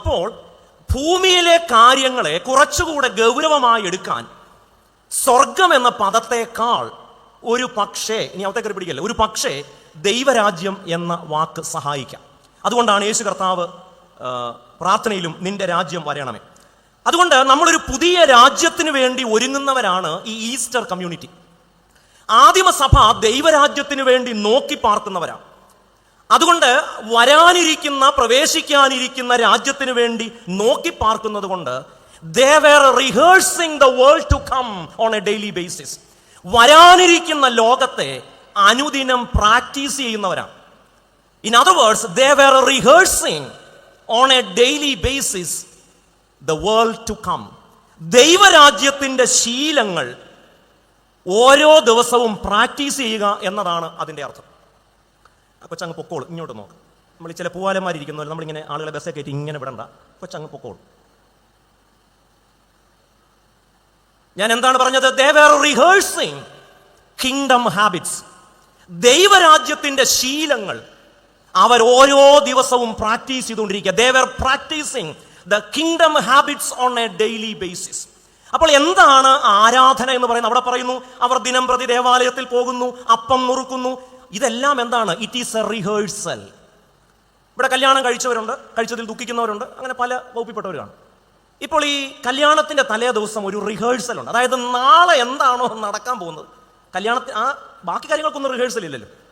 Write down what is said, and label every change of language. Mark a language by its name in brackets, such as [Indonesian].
[Malayalam] അപ്പോൾ ഭൂമിയിലെ കാര്യങ്ങളെ കുറച്ചുകൂടെ ഗൗരവമായി എടുക്കാൻ സ്വർഗം എന്ന പദത്തെക്കാൾ ഒരു പക്ഷേ, ഇനി അവത്തേക്ക് പിടിക്കല്ലേ, ഒരു പക്ഷേ ദൈവരാജ്യം എന്ന വാക്ക് സഹായിക്കാം. അതുകൊണ്ടാണ് യേശു കർത്താവ് പ്രാർത്ഥനയിലും നിന്റെ രാജ്യം വരണമേ. അതുകൊണ്ട് നമ്മളൊരു പുതിയ രാജ്യത്തിന് വേണ്ടി ഒരുങ്ങുന്നവരാണ് ഈ ഈസ്റ്റർ കമ്മ്യൂണിറ്റി. ആദിമസഭ ദൈവരാജ്യത്തിന് വേണ്ടി നോക്കി പാർക്കുന്നവരാണ്. അതുകൊണ്ട് വരാനിരിക്കുന്ന, പ്രവേശിക്കാനിരിക്കുന്ന രാജ്യത്തിന് വേണ്ടി നോക്കി പാർക്കുന്നത് കൊണ്ട് [English] they were rehearsing the world to come on a daily basis. [Malayalam] വരാനിരിക്കുന്ന ലോകത്തെ അനുദിനം പ്രാക്ടീസ് ചെയ്യുന്നവരാണ്. [English] In other words, they were rehearsing on a daily basis the world to come. [Malayalam] ദൈവരാജ്യത്തിന്റെ ശീലങ്ങൾ ഓരോ ദിവസവും പ്രാക്ടീസ് ചെയ്യുക എന്നതാണ് അതിൻ്റെ അർത്ഥം. കൊച്ചങ്ങ് പൊക്കോളും, ഇങ്ങോട്ട് നോക്ക്. നമ്മൾ ചില പൂവാലന്മാരിയ്ക്കുന്നവർ നമ്മളിങ്ങനെ ആളുകളെ ബസ്സേ കയറ്റി ഇങ്ങനെ വിടണ്ട, കൊച്ചങ്ങ് പൊക്കോളും. ഞാൻ എന്താണ് പറഞ്ഞത്? [English] They were rehearsing kingdom habits. [Malayalam] ദൈവരാജ്യത്തിന്റെ ശീലങ്ങൾ അവർ ഓരോ ദിവസവും പ്രാക്ടീസ് ചെയ്തുകൊണ്ടിരിക്കുക. [English] They were practicing the kingdom habits on a daily basis. [Malayalam] അപ്പോൾ എന്താണ് ആരാധന എന്ന് പറയുന്നത്? അവിടെ പറയുന്നു അവർ ദിനം പ്രതി ദേവാലയത്തിൽ പോകുന്നു, അപ്പം നുറുക്കുന്നു. ഇതെല്ലാം എന്താണ്? [English] It is a rehearsal. [Malayalam] ഇവിടെ കല്യാണം കഴിച്ചവരുണ്ട്, കഴിച്ചതിൽ ദുഃഖിക്കുന്നവരുണ്ട്, അങ്ങനെ പല വകുപ്പിൽപ്പെട്ടവരാണ്. ഇപ്പോൾ ഈ കല്യാണത്തിന്റെ തലേ ദിവസം ഒരു റിഹേഴ്സൽ ഉണ്ട്. അതായത് നാളെ എന്താണോ നടക്കാൻ പോകുന്നത്, കല്യാണത്തിന് ബാക്കി കാര്യങ്ങൾക്കൊന്നും റിഹേഴ്സൽ ഇല്ലല്ലോ.